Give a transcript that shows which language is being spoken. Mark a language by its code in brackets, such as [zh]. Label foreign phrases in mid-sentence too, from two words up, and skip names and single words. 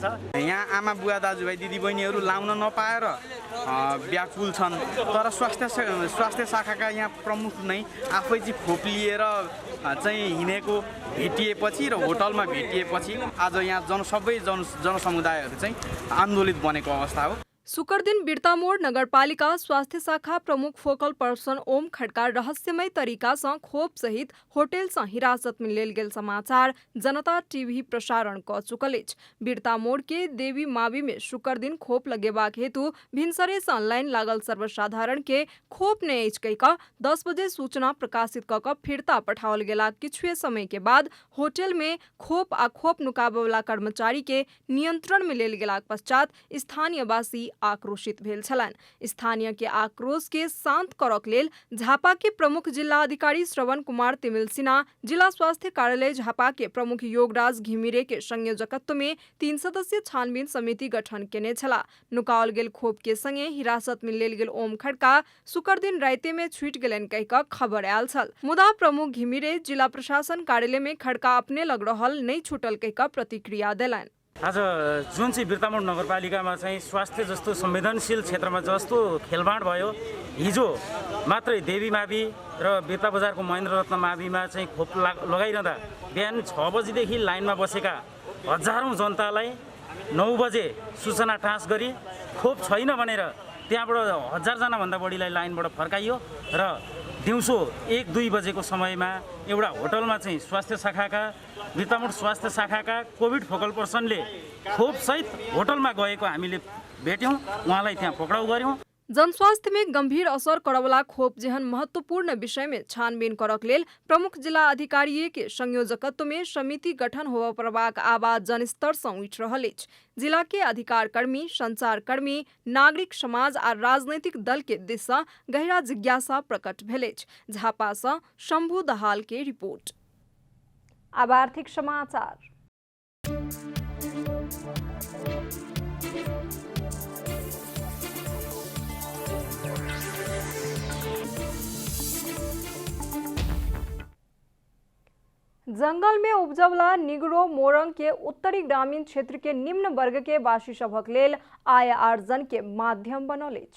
[ne] यहाँ आमा बुवा दाजुभाइ दिदीबहिनीहरू लाउन नपाएर व्याकुल छन्, तर स्वास्थ्य शाखाका यहाँ प्रमुख नै आफै चाहिँ खोप लिएर चाहिँ हिँडेको भेटिएपछि र होटलमा भेटिएपछि आज यहाँ सबै जनसमुदायहरू चाहिँ आन्दोलित बनेको अवस्था हो। [mai] शुक्र दिन बिर्तामोड नगरपालिका स्वास्थ्य शाखा प्रमुख [en] focal person [mai] ओम खड्का रहस्यमय तरीका से खोप सहित होटल से हिरासत में लेल गेल समाचार जनता टीवी प्रसारण क चुकल अछि। बिर्तामोड के देवी मावी में शुक्र दिन खोप लगेबाक हेतु भिनसरे से ऑनलाइन लागल सर्वसाधारण के खोप ने अछि कह 10 बजे सूचना प्रकाशित क फिरता पठाओल गेला किछुए समय के बाद होटल में खोप आ खोप नुकाबे वाला कर्मचारी के नियंत्रण में लेल गेला पश्चात स्थानीय वासी आक्रोशित भेल छलन। स्थानीय के आक्रोश के शांत करक लेल झापा के प्रमुख जिला अधिकारी श्रवण कुमार तिमिल सिन्हा, जिला स्वास्थ्य कार्यालय झापा के प्रमुख योगराज घिमिरे के संयोजकत्व में 3 सदस्यीय छानबीन समिति गठन केने छला। नुकाओल गेल खोप के संगे हिरासत में लेल गेल ओम खड़का शुक्र दिन राते में छूट गेलन कह खबर आयल छल। मुदा प्रमुख घिमिरे जिला प्रशासन कार्यालय में खड़का अपने लग रहल नहीं छूटल कह प्रतिक्रिया देलन। [ne] आज जुन चाहिँ बिर्तामोड नगरपालिकामा चाहिँ स्वास्थ्य जस्तो संवेदनशील क्षेत्रमा जस्तो खेलबाड भयो, हिजो मात्रै देवी मावि र बेता बजारको महेन्द्र रत्न माविमा चाहिँ खोप लगाइरहँदा बिहान 6 बजेदेखि लाइनमा बसेका हजारौं जनतालाई 9 बजे सूचना टाँस गरी खोप छैन भनेर त्यहाँबाट 1000 जना भन्दा बढीलाई लाइनबाट फर्काइयो र दिउँसो 1-2 बजेको समयमा एउटा होटलमा चाहिँ स्वास्थ्य शाखाका बिर्तामोड स्वास्थ्य शाखाका [en] COVID focal personले [ne] खोप सहित होटलमा गएको हामीले भेट्यौं, उहाँलाई त्यहाँ पक्राउ गर्यौं। [mai] जनस्वास्थ्य में गंभीर असर करवला खोप जेहन महत्वपूर्ण विषय में छानबीन करक लेल प्रमुख जिला अधिकारी के संयोजकत्व में समिति गठन होबा प्रभाग आवाज जनस्तर से उठि रहल अछि। जिला के अधिकार कर्मी, संचार कर्मी, नागरिक समाज आ राजनीतिक दल के दिस से गहरा जिज्ञासा प्रकट भेल अछि। झापा से शंभू दहाल के रिपोर्ट। अब आर्थिक समाचार। जंगल में उपजवला निगरो मोरंग के उत्तरी ग्रामीण क्षेत्र के निम्न वर्ग के वासी सभक लेल आय आर्जन के माध्यम बनल अछि।